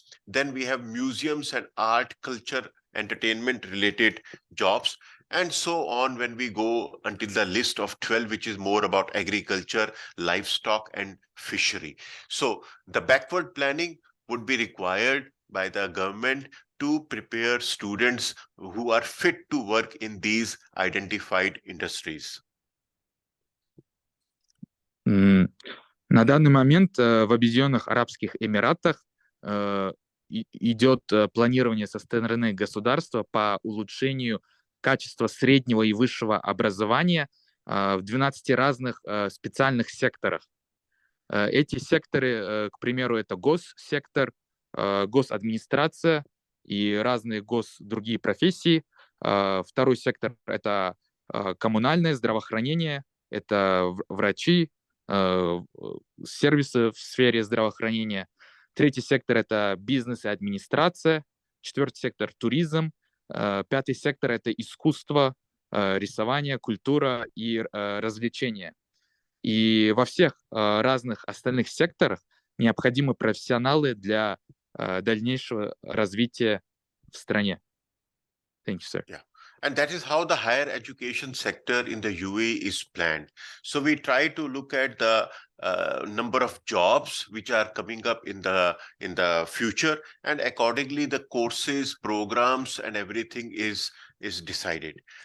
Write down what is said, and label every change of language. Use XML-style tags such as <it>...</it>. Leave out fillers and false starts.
<en>Then we have museums and art, culture, entertainment related jobs, and so on when we go until the list of 12, which is more about agriculture, livestock, and fishery. So the backward planning would be required by the government to prepare students who are fit to work in these identified industries.</en> <ru>На данный момент в Объединенных Арабских Эмиратах идет планирование со стороны государства по улучшению качества среднего и высшего образования в 12 разных специальных секторах. Эти секторы, к примеру, это госсектор, госадминистрация и разные другие профессии. Второй сектор — это коммунальное здравоохранение, это врачи, сервисы в сфере здравоохранения. Третий сектор — это бизнес и администрация. Четвертый сектор — туризм. Пятый сектор — это искусство, рисование, культура и развлечения. И во всех разных остальных секторах необходимы профессионалы для дальнейшего развития в стране.</ru> <en>Thank you, sir. Yeah. And that is how the higher education sector in the UAE is planned. So we try to look at the number of jobs which are coming up in the future, and accordingly the courses, programs, and everything is decided.</en>